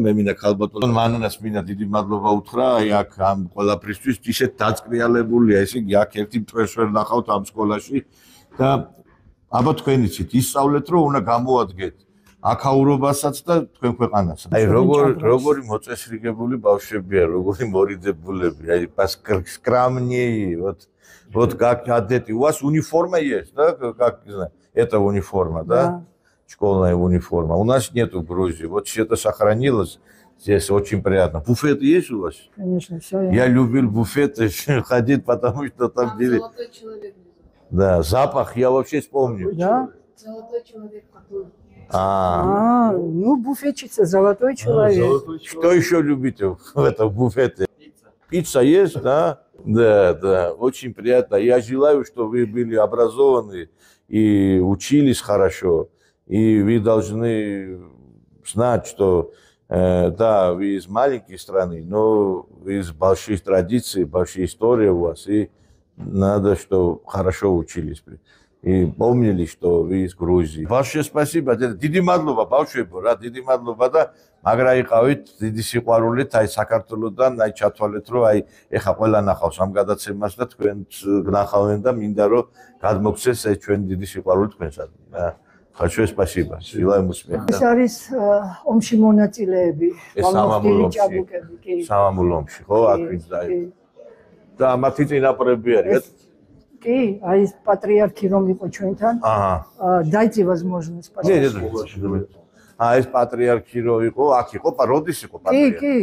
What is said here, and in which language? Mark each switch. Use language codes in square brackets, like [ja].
[ka] მე მინდა ქალბატონ მანანას მინდა დიდი მადლობა უთხრა, აი აქ ამ ყველაფრისთვის ისეთ დაწყრიალებულია, ესე იგი აქ ერთი მტვერს ვერ ნახავთ ამ სკოლაში და აბა თქვენ იცით, ისწავლეთ, რომ უნდა გამოადგეთ აქაურობასაც და თქვენ ქვეყანასაც. აი როგორი მოწესრიგებული бавშვებია, როგორი მორიძებულები, აი [ru] скромнее, вот как одеты. У вас униформа есть, да? Как, не знаю, это униформа, да? Школьная униформа. У нас нету в Грузии. Вот это сохранилось. Здесь очень приятно. Буфет есть у вас? Конечно, все. Я любил буфеты ходить, потому что там были... Золотой человек. Да, запах я вообще вспомню. Да? Золотой человек какой? Ну, буфетчица, золотой человек. Что еще любите в этом буфете? Пицца есть, да? Да, очень приятно. Я желаю, что вы были образованы и учились хорошо. И вы должны знать, что да, вы из маленькой страны, но вы из больших традиций, большая история у вас. И надо, чтобы хорошо учились. И помнили, что вы из Грузии. Большое спасибо. [ka] Დიდი მადლობა ბავშვებო, რა დიდი მადლობა და მაგრა იყავით, დიდი სიყვარულით, აი საქართველოსთან, აი ჩათვალეთ, რომ აი ეხა ყველა ნახავს ამ გადაცემას და თქვენ გნახავენ და მინდა რომ გადმოგცეს ეს ჩვენ დიდი სიყვარული თქვენსაც. [ru] Большое спасибо. Желаю успеха. [ka] ეს არის ომში მონაწილეები, გამოფტილი ჭაბუკები, კი. სამამულო ომში, ხო, აქ ვინც დაიწყო. და მათი წინაპრები არიან. კი, აი ეს პატრიარქი რომ იყო ჩვენთან. [ru] Дайте возможность, пожалуйста. [ka] ეს პატრიარქი რო იყო, აქ იყო, როდის იყო პატრიარქი?